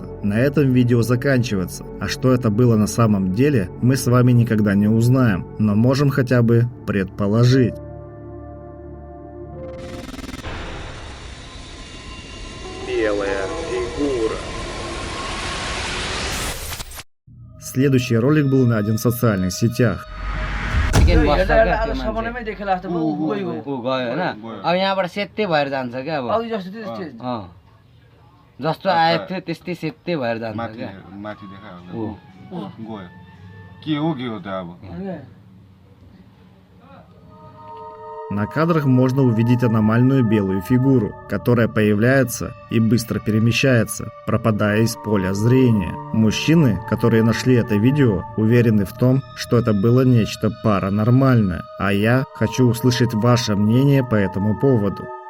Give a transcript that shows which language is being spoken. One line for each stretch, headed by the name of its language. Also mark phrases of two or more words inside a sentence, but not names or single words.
Russian: На этом видео заканчивается, а что это было на самом деле, мы с вами никогда не узнаем, но можем хотя бы предположить. Белая фигура. Следующий ролик был найден в социальных сетях.
Nepali: अब यहाँबाट सेत्तै भएर जान्छ क्या अब जस्तो आएको थियो त्यस्तै सेत्तै भएर जान्छ क्या
Russian: На кадрах можно увидеть аномальную белую фигуру, которая появляется и быстро перемещается, пропадая из поля зрения. Мужчины, которые нашли это видео, уверены в том, что это было нечто паранормальное, а я хочу услышать ваше мнение по этому поводу.